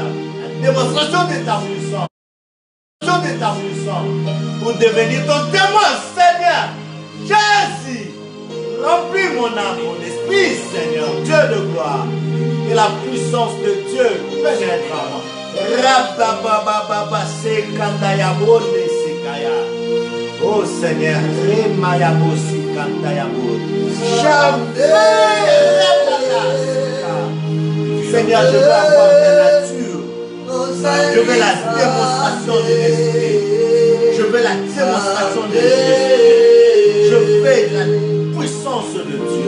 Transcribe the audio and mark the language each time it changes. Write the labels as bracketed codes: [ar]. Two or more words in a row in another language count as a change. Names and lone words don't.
[fr] La démonstration de ta puissance. De ta puissance pour devenir ton témoin, Seigneur. Jésus, remplis mon âme, mon esprit, Seigneur, Dieu de gloire. Que la puissance de Dieu pénètre en moi. Rababababa, sekandayabo, sekaya. Oh Seigneur, remayabo, sekandayabo. Seigneur, je veux avoir ta nature. Je veux la démonstration de l'esprit. Je veux la démonstration de l'esprit. Je veux la puissance de Dieu.